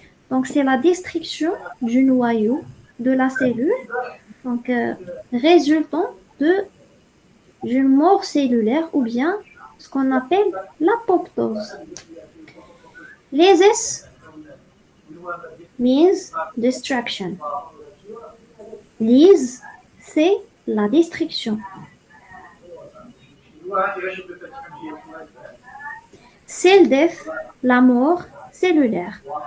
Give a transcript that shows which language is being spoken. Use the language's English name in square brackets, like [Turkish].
[French] Donc c'est la destruction du noyau de la cellule, donc résultant d'une mort cellulaire ou bien ce qu'on appelle l'apoptose. [English] Lysis means destruction. [French] Lyse, c'est la destruction. [English] Cell death, [French] la mort cellulaire.